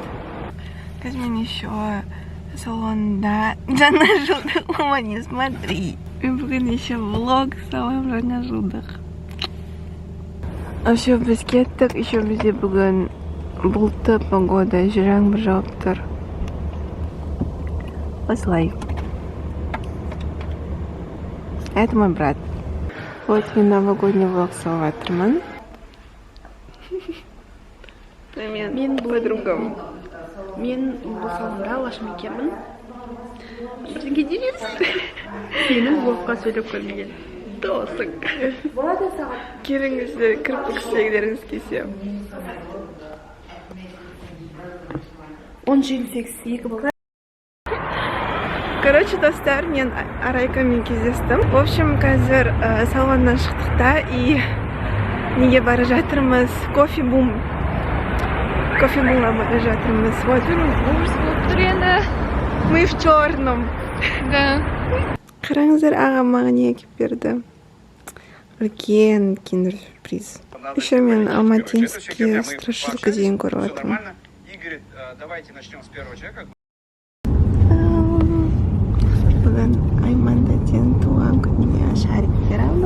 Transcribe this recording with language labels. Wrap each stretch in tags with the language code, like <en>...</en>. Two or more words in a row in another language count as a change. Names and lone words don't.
<kk>Қазір мен еще салонда жаңа жылдық,</kk> <ru>мама, не смотри.</ru> <kk>Мен бүгін еще влог салам жаңа жылдық. Вообще біз кеттік, еще бізде бүгін бұлтты погода, жаңбыр жауып тұр. Осылай.</kk> <ru>Это мой брат.</ru> <kk>Вот мен</kk> <ru>новогодний влог</ru> <kk>салып жатырмын. Мен подругам. Мен бұл салонда алғашым екенмін. Бірге дейміз. Сенің влогқа сөйлеп көрмеген досың. Келіңіздер, кірпік істегілеріңіз келсе. 10.28 болды. Короче, достар, мен Арайкамен кездестім.</kk> <ru>В общем,</ru> <kk>қазір салоннан шықтық та, и неге бара жатырмыз? Кофе-бумға бара жатырмыз. Вот. Ужас болып тұр енді.</kk> <ru>Мы в черном. Да.</ru> <kk>Қараңыздар, ағам маған не әкеп берді. Үлкен киндер-сюрприз. Еще мен</kk> <ru>алматинский страшилка</ru> <kk>дейін көріп жатырмын.</kk> <ru>Игорь, давайте начнем с первого человека.</ru> <kk>Бүгін Аймандаден туған күніне шариктер алдық.</kk>